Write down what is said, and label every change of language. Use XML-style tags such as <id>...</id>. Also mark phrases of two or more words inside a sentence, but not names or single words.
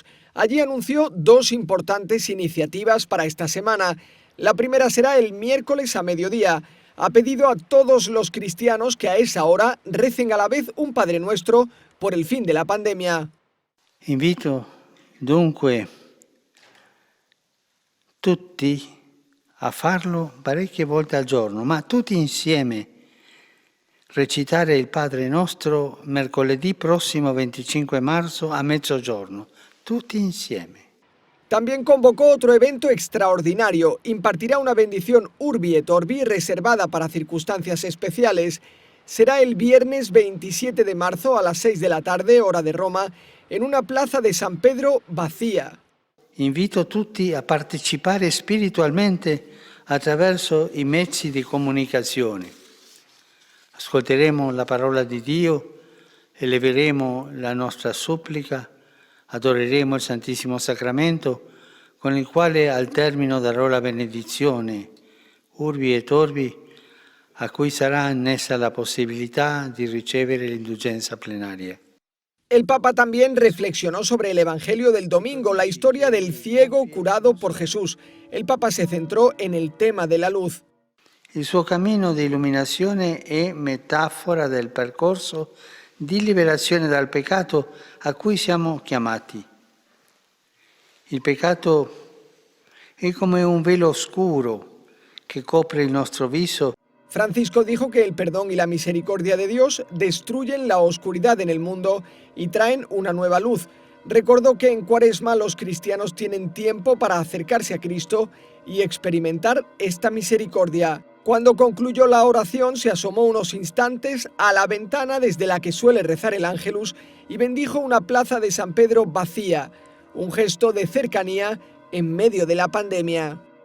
<es>Allí anunció dos importantes iniciativas para esta semana. La primera será el miércoles a mediodía. Ha pedido a todos los cristianos que a esa hora recen a la vez un Padre Nuestro por el fin de la pandemia.</es> <it>Invito dunque tutti a farlo parecchie volte al giorno, ma tutti insieme recitare il Padre Nostro mercoledì prossimo 25 marzo a mezzogiorno, tutti insieme.</it> <es>También convocó otro evento extraordinario. Impartirá una bendición Urbi et Orbi reservada para circunstancias especiales. Será el viernes 27 de marzo a las 6 de la tarde, hora de Roma, en una plaza de San Pedro vacía.</es> <it>Invito tutti a partecipare spiritualmente attraverso i mezzi di comunicazione. Ascolteremo la parola di Dio, eleveremo la nostra supplica, adoreremo il Santissimo Sacramento, con il quale al termine darò la benedizione, Urbi et Orbi, a cui sarà annessa la possibilità di ricevere l'indulgenza plenaria.</it> <es>El Papa también reflexionó sobre el Evangelio del domingo, la historia del ciego curado por Jesús. El Papa se centró en el tema de la luz.</es> <it>Il suo cammino di illuminazione è metafora del percorso di liberazione dal peccato a cui siamo chiamati. Il peccato è come un velo oscuro che copre il nostro viso.</it> <es>Francisco dijo que el perdón y la misericordia de Dios destruyen la oscuridad en el mundo y traen una nueva luz. Recordó que en Cuaresma los cristianos tienen tiempo para acercarse a Cristo y experimentar esta misericordia. Cuando concluyó la oración, se asomó unos instantes a la ventana desde la que suele rezar el Ángelus y bendijo una plaza de San Pedro vacía, un gesto de cercanía en medio de la pandemia.</es>